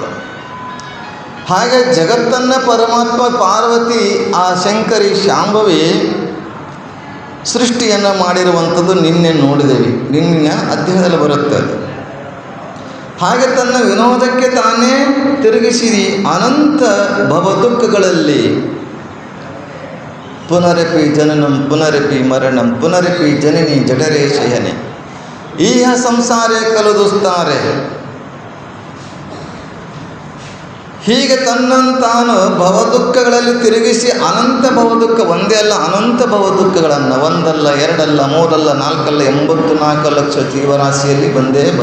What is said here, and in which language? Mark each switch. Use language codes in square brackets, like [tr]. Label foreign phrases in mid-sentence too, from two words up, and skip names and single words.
[kn] ಹಾಗೆ ಜಗತ್ತನ್ನು ಪರಮಾತ್ಮ ಪಾರ್ವತಿ ಆ ಶಂಕರಿ ಶಾಂಭವಿ ಸೃಷ್ಟಿಯನ್ನು ಮಾಡಿರುವಂಥದ್ದು ನಿನ್ನೆ ನೋಡಿದ್ದೇವೆ, ನಿನ್ನೆ ಅಧ್ಯಾಯದಲ್ಲಿ ಬರುತ್ತೆ. ಹಾಗೆ ತನ್ನ ವಿನೋದಕ್ಕೆ ತಾನೇ ತಿರುಗಿಸಿ ಅನಂತ ಭವದುಃಖಗಳಲ್ಲಿ [sa] ಪುನರಪಿ ಜನನಂ ಪುನರಪಿ ಮರಣಂ ಪುನರಪಿ ಜನನಿ ಜಠರೇ ಶಯನೆ ಈಹ ಸಂಸಾರೇ ಕಲುದುಸ್ತಾರೆ. [kn] ಹೀಗೆ ತನ್ನಂತಾನು ಭವದುಃಖಗಳಲ್ಲಿ ತಿರುಗಿಸಿ ಅನಂತ ಭವದುಃಖ, ಒಂದೇ ಅಲ್ಲ ಅನಂತ ಭವದುಃಖಗಳನ್ನು, ಒಂದಲ್ಲ ಎರಡಲ್ಲ ಮೂರಲ್ಲ ನಾಲ್ಕಲ್ಲ 84 ಲಕ್ಷ ಜೀವರಾಶಿಯಲ್ಲಿ ಬಂದೇ